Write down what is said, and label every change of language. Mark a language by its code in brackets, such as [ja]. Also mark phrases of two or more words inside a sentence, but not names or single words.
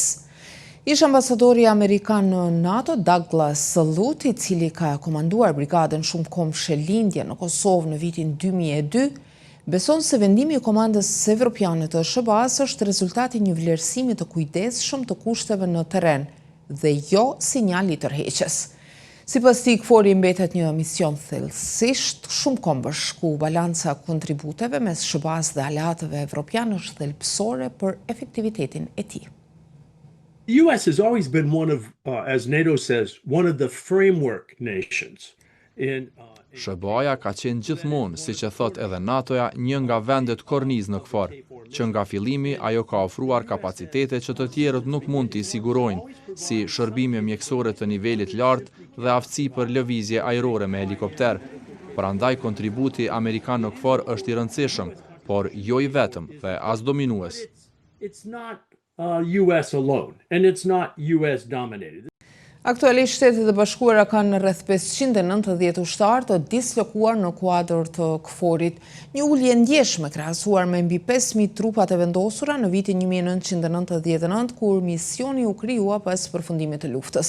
[sq] Ish ambasadori amerikan në NATO, Douglas Salute, i cili ka komanduar brigadën shumë komshe lindje në Kosovë në vitin 2002, beson se vendimi i Komandës Evropiane të SHBA-s është rezultati një vlerësimi të kujdesshëm të kushteve në terren dhe jo sinjal i tërheqjes. Sipas tij, KFOR-i mbetet një mision thellësisht shumë kombësh, ku balanca kontributeve mes SHBA-s dhe aleatëve evropianë është thelbësore për efektivitetin e tij. [en] The U.S. has always been one of, as NATO says, one of the framework nations. [sq] SHBA-ja ka qenë gjithmonë, siç e thot edhe NATO-ja, një nga vendet kornizë në KFOR, që nga fillimi ajo ka ofruar kapacitete që të tjerët nuk mund t'i sigurojnë, si shërbime mjekësore të nivelit lartë dhe aftësi për lëvizje ajrore me helikopter. Prandaj kontributi amerikan në KFOR është i rëndësishëm, por jo i vetëm dhe as dominues. [en] It's not US alone, and it's not US dominated. [sq] Aktualisht Shtetet e Bashkuara kanë rreth 590 ushtarë të dislokuar në kuadër të KFOR-it, një ulje ndjeshme krahasuar me mbi 5000 trupat e vendosura në vitin 1999, kur misioni u krijua pas përfundimit të luftës.